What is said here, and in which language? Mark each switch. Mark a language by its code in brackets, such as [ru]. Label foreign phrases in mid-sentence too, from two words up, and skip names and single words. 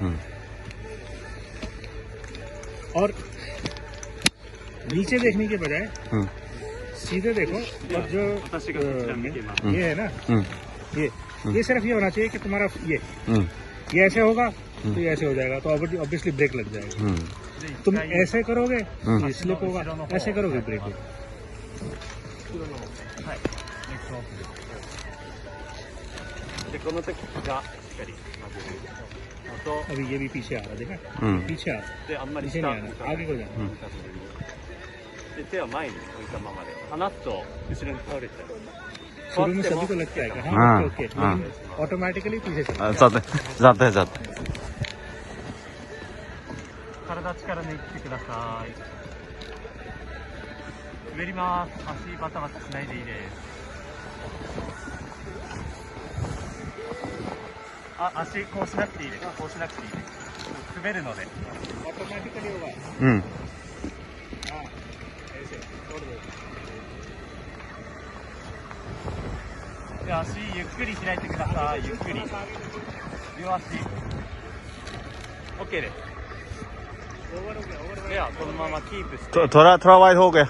[hi] और नीचे देखने के बजाय सीधे देखो और जो ये है ना ये सिर्फ ये होना चाहिए कि तुम्हारा ये ऐसे होगा तो ये ऐसे हो जाएगा तो ऑब्वियसली ब्रेक लग जाएगा तुम ऐसे करोगे ये स्लिप होगा ऐसे करोगे ब्रेक होगा अभी ये भी पीछे आ रहा देखा पीछे आ रहा पीछे नहीं आना आगे को जाना [ja] 手は前に置いたままで離すと後ろに倒れちゃう [hi] शुरू में सभी को लगता है कि हाँ हाँ, ओके हाँ। ऑटोमेटिकली पीछे चला जाते जाते जाते [ja] 体力抜いてください滑ります足バタバタしないでいいですあ足こうしなくていいですこうしなくていいです滑るので [hi] ऑटोमेटिकली होगा [ja] うん [hi] हाँ ऐसे छोड़ दो [ja] で足ゆっくり開いてくださいゆっくり両足 OK ですではこのままキープして [hi] थोड़ा वाइड हो गया